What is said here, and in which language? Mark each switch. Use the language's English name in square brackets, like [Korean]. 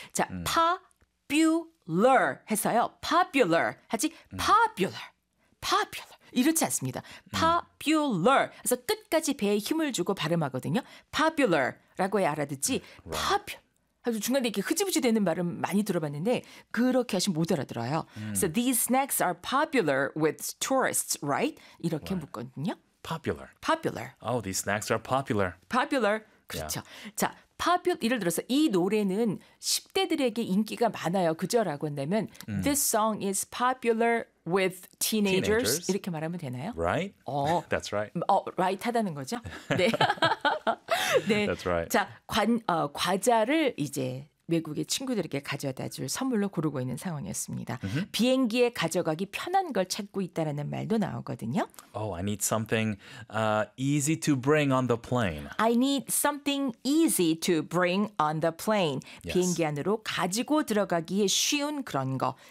[Korean] 자, popular 해서요. Popular 하지 popular, popular 이렇지 않습니다. Popular 그래서 끝까지 배에 힘을 주고 발음하거든요. Popular라고 해야 알아듣지. Popular. 중간에 이렇게 흐지부지 되는 말은 많이 들어봤는데 그렇게 하시면 못 알아들어요. [English] So these snacks are popular with tourists, right? [Korean] 이렇게 right. 묻거든요. [English] Popular. Popular. Oh, these snacks are popular. Popular. [Korean] 그렇죠. [English] Yeah. [Korean] 자, popular, 예를 들어서 이 노래는 10대들에게 인기가 많아요. 그죠라고 한다면 [English] This song is popular with teenagers. [Korean] 이렇게 말하면 되나요? [English] Right? That's right. [Korean] Right 하다는 거죠? 네. [English] 네. That's right. [Korean] 자, 과자를 이제 외국의 친구들에게 가져다 줄 선물로 고르고 있는 상황이었습니다. Mm-hmm. 비행기에 가져가기 편한 걸 찾고 있다라는 말도 나오거든요. [English] Oh, I need something easy to bring on the plane. I need something easy to bring on the plane. Yes. [Korean] 비행기 안으로 가지고 들어가기에 쉬운 그런 거.